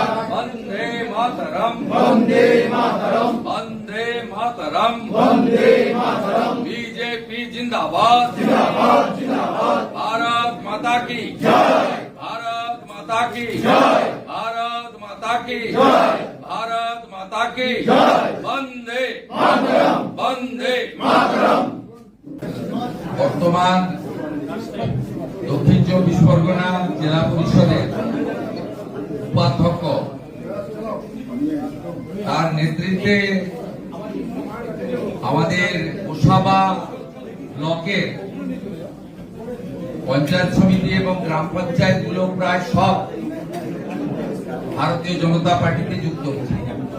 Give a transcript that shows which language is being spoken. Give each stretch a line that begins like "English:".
Bangla: বন্দে মাতরম, বন্দে মাতরম, বন্দে মাতরম, বন্দে মাতরম। BJP জিন্দাবাদ, জিন্দাবাদ, জিন্দাবাদ। ভারত মাতা কি জয়,
Hindi: भारत माता की जय,
Bangla: भारत माता की जय, भारत माता की जय।
Hindi: वंदे मातरम, वंदे मातरम।
Bangla: বর্তমান দক্ষিণ 24 পরগনা জেলা পরিষদের উপাধ্যক্ষ, তার নেতৃত্বে আমাদের গোসাবা ব্লকের পঞ্চায়েত সমিতি এবং গ্রাম পঞ্চায়েত গুলো প্রায় সব ভারতীয় জনতা পার্টিতে যুক্ত হচ্ছে।